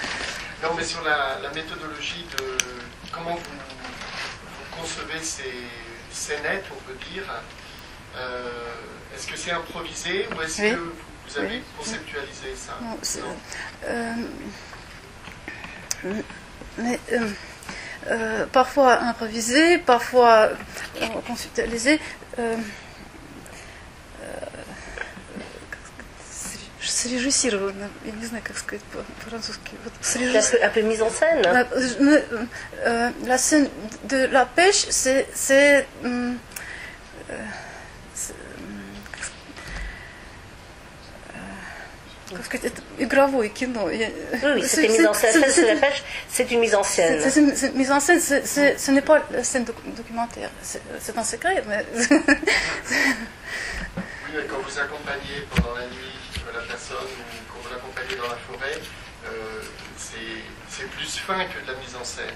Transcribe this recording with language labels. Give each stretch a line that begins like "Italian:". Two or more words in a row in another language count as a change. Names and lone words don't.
French: Non, mais sur la méthodologie de comment vous concevez ces scénettes, on peut dire, est-ce que c'est improvisé ou est-ce que vous avez conceptualisé ça? Non, parfois improvisé, parfois conceptualisé.
Russian: Срежиссировано, я не знаю, как сказать по-французски.
French: Un peu mise en scène. La scène de la pêche, c'est
Russian: игровое кино.
French: Oui, c'était mise en scène. La scène de la pêche, c'est une mise en scène. C'est mise en scène, ce n'est pas la scène documentaire. C'est un secret, mais... Oui, mais quand vous accompagnez pendant la nuit la personne ou quand vous l'accompagnez dans la forêt, c'est plus fin que de la mise en scène.